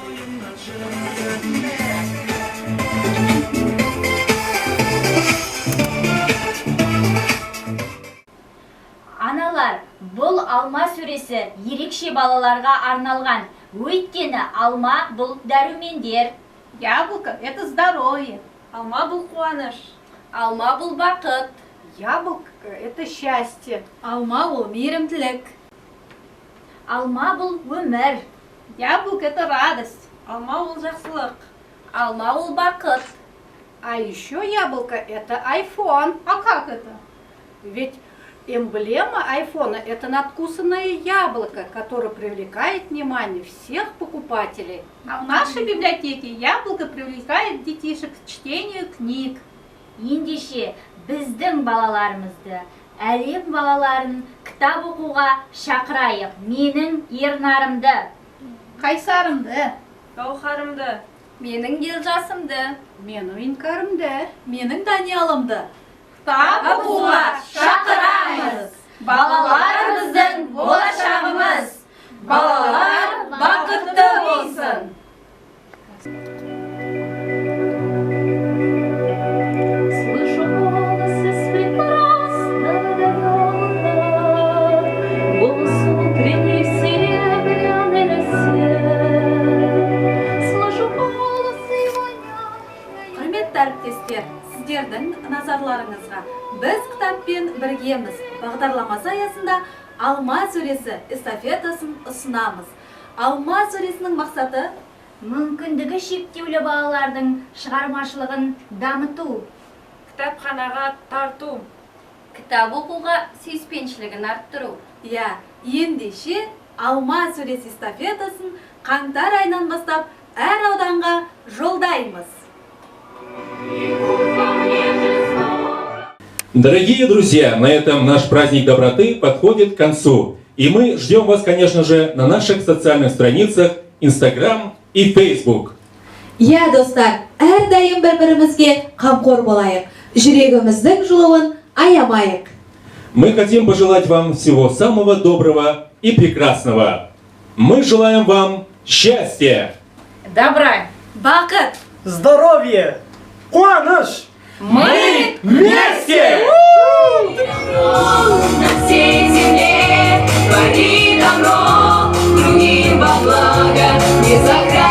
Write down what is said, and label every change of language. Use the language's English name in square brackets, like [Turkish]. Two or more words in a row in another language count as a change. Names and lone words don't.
[Kazakh] Аналар, бұл алма сөресі ерекше балаларға арналған. Өйткені алма бұл дәрумендер. [Russian] Яблоко – это здоровье. [Kazakh] Алма был қуаныш. Алма бұл бақыт. [Russian] Яблоко – это счастье. [Kazakh] Алма бұл мейірімділік. Алма бұл өмір. [Russian] Яблоко это радость. [Kazakh] Алма ол жақсылық. Алма ол бақыт. [Russian] А еще яблоко это iPhone. А как это? Ведь эмблема айфона это надкусанное яблоко, которое привлекает внимание всех покупателей. А в нашей библиотеке яблоко привлекает детишек к чтению книг. [Kazakh] Ендеше біздің балаларымызды, әлем балаларын кітап оқуға шақырайық. Менің Ернарымды, Қайсарымды, Гаухарымды, менің Елжасымды, Менің Инкарымды. Менің Даниялымды. кітап оқуға шақырамыз. Балаларымыздың болашағымыз. Балалар бақытты болсын. [Russian] Слышу голос из прекрасного далека, голос утренней в серебряной росе. Слышу голос его нежный. [Kazakh] Құрметті әріптестер, сіздердің назарларыңызға біз кітаппен біргеміз бағдарламасы аясында Алма сүресі эстафетасын ұсынамыз. Алма сүресінің мақсаты Мүмкіндігі шектеулі балалардың шығармашылығын дамыту, кітапханаға тарту, кітап оқуға сүйіспеншілігін арттыру. ендеше Алма сүресі эстафетасын қаңтар айынан бастап әр ауданға жолдаймыз. [Russian] Дорогие друзья, на этом наш праздник доброты подходит к концу. И мы ждем вас, конечно же, на наших социальных страницах Instagram и Facebook. [Kazakh] Достар, әрдайым бір-бірімізге қамқор болайық. Жүрегіміздің жылуын аямайық. [Russian] Мы хотим пожелать вам всего самого доброго и прекрасного. Мы желаем вам счастья, Добра. [Kazakh] Бақыт! [Russian] Здоровье! Қуаныш! Мы Вместе! На всей земле твори добро, другим во благо не закрывай.